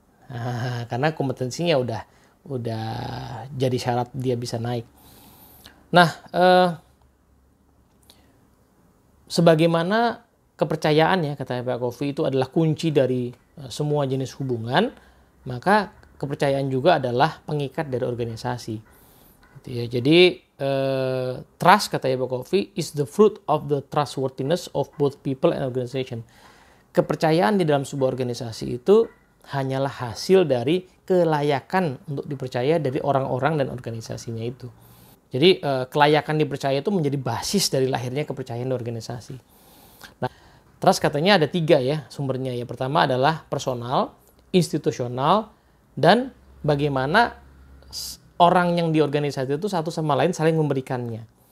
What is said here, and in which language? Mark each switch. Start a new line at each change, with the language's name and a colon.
Indonesian: Nah, karena kompetensinya udah jadi syarat dia bisa naik. Nah, sebagaimana kepercayaan ya kata Pak Kofi itu adalah kunci dari semua jenis hubungan, maka kepercayaan juga adalah pengikat dari organisasi. Gitu ya. Jadi
English: trust
Indonesian: kata
English: Pak Kofi is the fruit of the trustworthiness of both people and organization.
Indonesian: Kepercayaan di dalam sebuah organisasi itu hanyalah hasil dari kelayakan untuk dipercaya dari orang-orang dan organisasinya itu. Jadi kelayakan dipercaya itu menjadi basis dari lahirnya kepercayaan di organisasi. Nah, trust katanya ada 3 ya sumbernya ya. Pertama adalah personal, institusional, dan bagaimana orang yang di organisasi itu satu sama lain saling memberikannya.